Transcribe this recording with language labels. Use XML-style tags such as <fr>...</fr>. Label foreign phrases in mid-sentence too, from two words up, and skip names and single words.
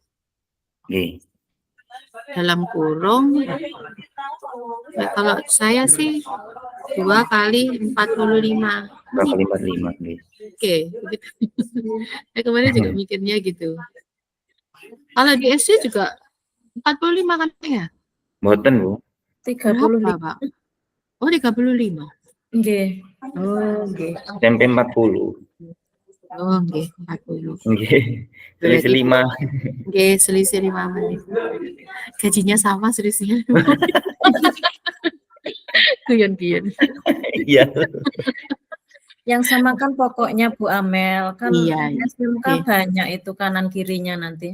<id>Dalam kurung kalau saya sih 2 kali 45. 2 kali 45 nggih. Oke, begitu. Saya kemarin juga mikirnya gitu. Kalau di SD juga 45 kan ya? Mboten, Bu. 35. Berapa, Pak? Oh, 35. Nggih. Oh, nggih. Tempe 40. Oh, nggih, 40. Nggih. Selisih Berarti 5. nggih, selisih 5 menit. Gajinya sama, selisihnya 5 menit. Guyon-guyon. Iya. Yang sama kan pokoknya Bu Amel, kan Iya, SMK oke. banyak itu kanan kirinya nanti.</id>